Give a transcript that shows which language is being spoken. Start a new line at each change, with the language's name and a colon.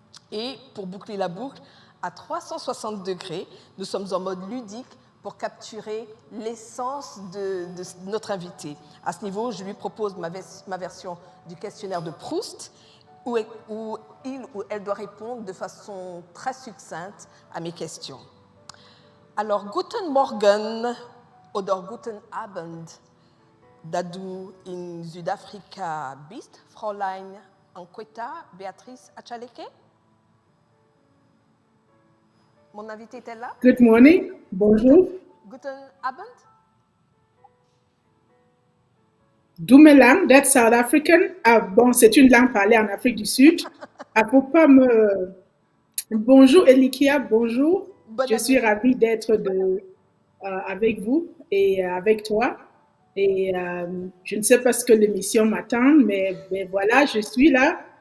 French: Et pour boucler la boucle, à 360 degrés, nous sommes en mode ludique pour capturer l'essence de notre invité. À ce niveau, je lui propose ma version du questionnaire de Proust, où il ou elle doit répondre de façon très succincte à mes questions.
German: Alors, Guten Morgen oder Guten Abend, da du in Südafrika bist, Fräulein Nkweta Beatrice Achaleke.
French: Mon invité est là?
English: Good morning, bonjour.
German: Guten Abend.
English: Dumelang, that's South African.
French: Ah, bon, c'est une langue parlée en Afrique du Sud. Ah, faut pas me... Bonjour Elikia, bonjour. Je suis ravie d'être avec vous et avec toi. Et je ne sais pas ce que l'émission m'attend, mais voilà, je suis là.